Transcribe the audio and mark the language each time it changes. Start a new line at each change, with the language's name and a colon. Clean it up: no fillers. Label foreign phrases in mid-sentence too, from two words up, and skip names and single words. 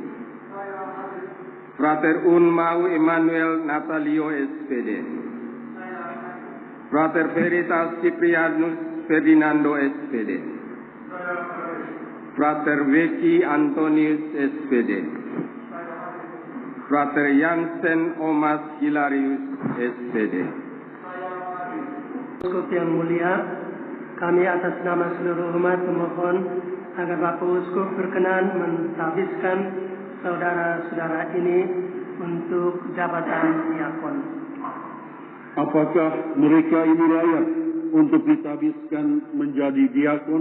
Indonesian: Frater Unmau Emmanuel Natalio SPD. Frater Veritas Ciprianus Ferdinando SPD. Frater Weki Antonius SPD. Frater Jansen Omas Hilarius SPD. Uskup yang mulia, kami atas nama seluruh umat memohon agar Bapak Uskup berkenan mentahbiskan saudara-saudara ini untuk jabatan diakon. Apakah mereka ini layak untuk ditabiskan menjadi diakon?